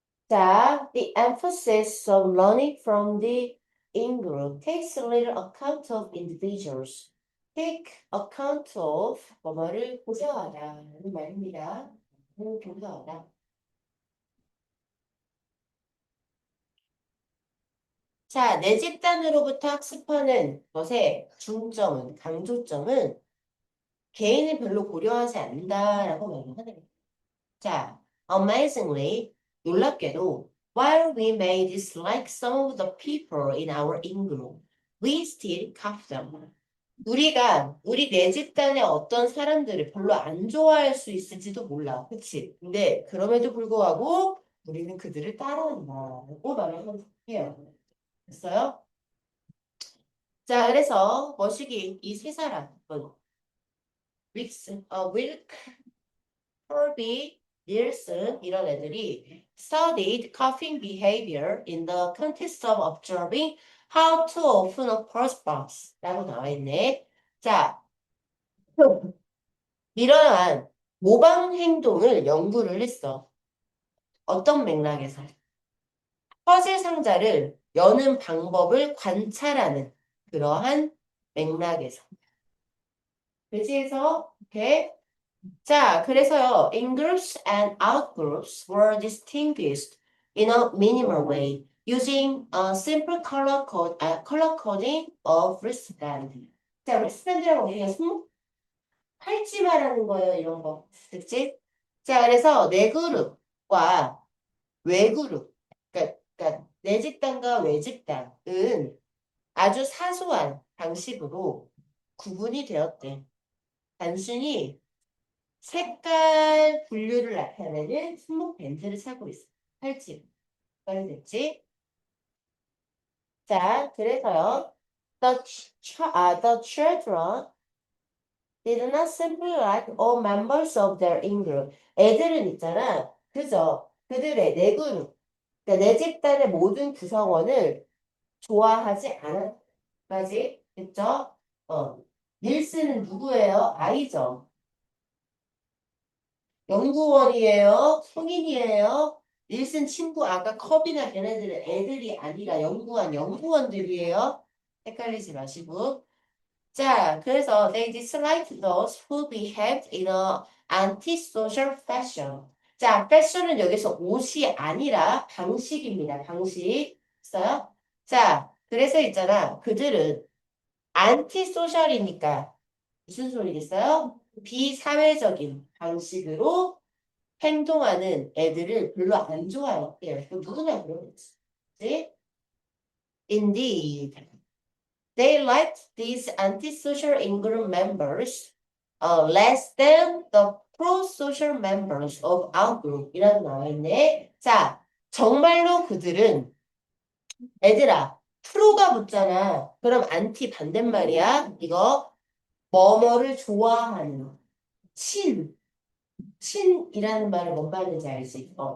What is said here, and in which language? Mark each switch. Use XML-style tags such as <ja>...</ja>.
<en>자, the emphasis of learning from the in-group takes little account of individuals. Take account of</en> <ko>뭐뭐를 고려하다 라는 말입니다. 고려하다. 자, 내 집단으로부터 학습하는 것의 중점은, 강조점은 개인을 별로 고려하지 않는다라고 말을 하네요.</ko> <en>자, amazingly,</en> <ko>놀랍게도,</ko> <en>while we may dislike some of the people in our in-group, we still love them.</en> <ko>우리가 우리 내 집단의 어떤 사람들을 별로 안 좋아할 수 있을지도 몰라. 그치? 근데 그럼에도 불구하고 우리는 그들을 따라한다라고 말을 해요. 됐어요? 자, 그래서 머시기 이 세 사람, 윌크, 펄비, 닐슨 이런 애들이</ko> <en>studied coughing behavior in the context of observing how to open a purse box</en> <ko>라고 나와 있네. 자, 이러한 모방 행동을 연구를 했어. 어떤 맥락에서? 퍼즐 상자를 여는 방법을 관찰하는 그러한 맥락에서. 그치에서 이렇게 자, 그래서요,</ko> <en>in-groups and out-groups were distinguished in a minimal way using a simple color coding of wristband.</en> <ko>자, wristband이라고 우리가 손 팔찌 말하는 거예요, 이런 거. 그치? 자, 그래서 내 그룹과 외그룹, 그러니까 내 집단과 외 집단은 아주 사소한 방식으로 구분이 되었대. 단순히 색깔 분류를 나타내는 손목 밴드를 차고 있어. 팔찌. 됐지? 자, 그래서요.</ko> <en>The children did not simply like all members of their in-group.</en> <ko>애들은 있잖아. 그저 그들의 내 그룹, 그러니까 내 집단의 모든 구성원을 좋아하지 않았까지. 그쵸? 닐스는 누구예요? 아이죠. 연구원이에요? 성인이에요? 닐슨 친구 아까 컵이나 걔네들은 애들이 아니라 연구원들이에요? 헷갈리지 마시고. 자, 그래서</ko> <en>they disliked those who behaved in a antisocial fashion.</en> <ko>자, 패션은 여기서 옷이 아니라 방식입니다. 방식. 있어요? 자, 그래서 있잖아. 그들은 안티소셜이니까 무슨 소리겠어요? 비사회적인 방식으로 행동하는 애들을 별로 안 좋아했대요. 누구나 그러겠지. 그치?</ko> <en>Indeed, they liked these antisocial in-group members less than the pro-social members of our group.</en> <ko>이라고 나와 있네. 자, 정말로 그들은 애들아, 프로가 붙잖아. 그럼 안티 반대말이야. 이거 뭐뭐를 좋아하는 친이라는 말을 뭔 말인지 알지?</ko>